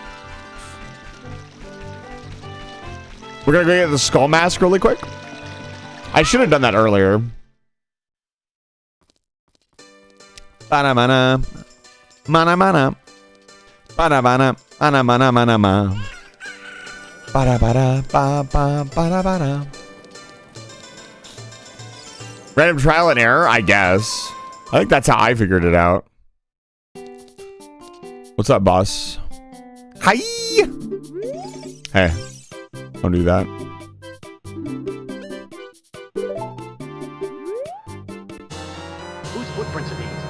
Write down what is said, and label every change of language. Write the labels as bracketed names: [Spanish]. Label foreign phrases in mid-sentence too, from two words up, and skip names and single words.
[English] We're gonna go get the skull mask really quick. I should have done that earlier. Mana mana mana mana mana mana mana mana mana. Bada bada ba ba bada bada. Random trial and error, I guess. I think that's how I figured it out. What's up, boss? Hi. Hey, don't do that. Whose footprints are these?